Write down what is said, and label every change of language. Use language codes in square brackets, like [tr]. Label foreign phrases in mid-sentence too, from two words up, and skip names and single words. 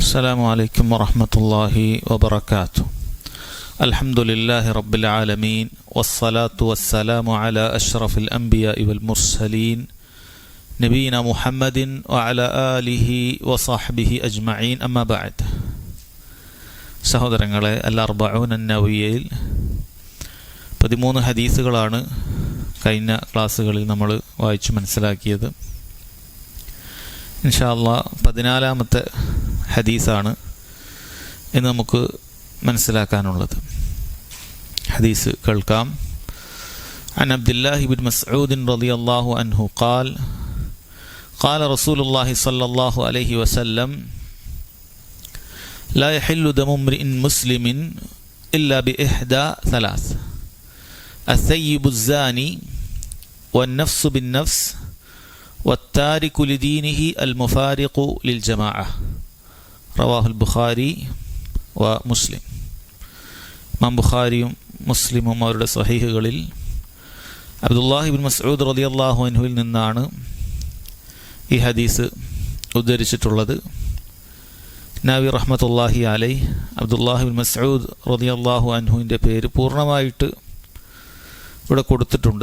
[ar] السلام عليكم ورحمة الله وبركاته. الحمد لله رب العالمين والصلاة والسلام على أشرف الأنبياء والمرسلين نبينا محمد وعلى آله وصحبه أجمعين أما بعد. [ml] സഹോദരങ്ങളെ, അൽ-അർബഊൻ അൻ-നവവിയ്യയിൽ 13 ഹദീസുകളാണ് കഴിഞ്ഞ ക്ലാസ്സുകളിൽ നമ്മൾ വായിച്ചു മനസ്സിലാക്കിയത്. [ar] إن شاء الله [ml] 14-ാമത്തെ ഹദീസാണ് ഇന്ന് നമുക്ക് മനസ്സിലാക്കാനുള്ളത്. ഹദീസ് കേൾക്കാം. [ar] عن عبد الله بن مسعود رضي الله عنه قال قال رسول الله صلى الله عليه وسلم لا يحل دم امرئ مسلم إلا بإحدى ثلاث: الثيب الزاني والنفس بالنفس والتارك لدينه المفارق للجماعة. رواه البخاري ومسلم. [ml] ഇമാം ബുഖാരിയും മുസ്ലിമും അവരുടെ സ്വഹീഹുകളിൽ അബ്ദുല്ലാഹി ഇബ്നു മസ്ഊദ് [ar] رضي الله عنه [ml] നിന്നാണ് ഈ ഹദീസ് ഉദ്ധരിച്ചിട്ടുള്ളത്. നബി [ar] رحمة الله عليه [ml] അബ്ദുല്ലാഹി ഇബ്നു മസ്ഊദ് [ar] رضي الله عنه [ml] പേര് പൂർണ്ണമായിട്ട് ഇവിടെ കൊടുത്തിട്ടുണ്ട്.